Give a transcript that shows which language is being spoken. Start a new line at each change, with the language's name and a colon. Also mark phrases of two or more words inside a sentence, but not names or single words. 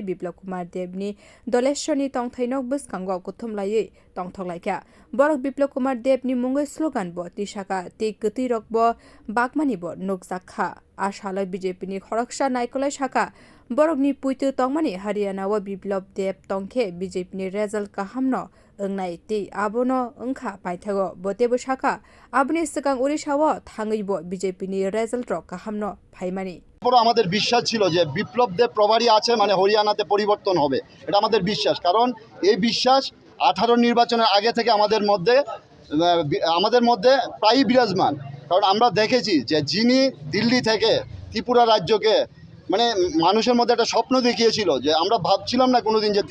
Kok Borok: Biplab Kumar Debni Doleshoni Tongthainok buskango kuthumlaye tongthoklaika Borok Biplab Kumar Debni mungai slogan bo tisaka te gati rokbo bakmani bo nukjakha Ashalai BJP ni khoroksa naikolai saka Borok ni puitu tongmani Haryana wa Biplab Deb tongkhe BJP ni result kahamno Ngai te abono ongkha paithago botebo saka abni sikang Odisha wo thangaibo BJP ni result rok kahamno phaimani
Bangla: আমাদের বিশ্বাস ছিল যে বিপ্লব দেব প্রভারী আছে মানে হরিয়ানাতে পরিবর্তন হবে এটা আমাদের বিশ্বাস কারণ এই বিশ্বাস 18 নির্বাচনের আগে থেকে আমাদের মধ্যে প্রায়ই বিরাজমান কারণ আমরা দেখেছি যে যিনি দিল্লি থেকে ত্রিপুরা রাজ্যকে মানে মানুষের মধ্যে একটা স্বপ্ন দেখিয়েছিল যে আমরা ভাবছিলাম না কোনোদিন যে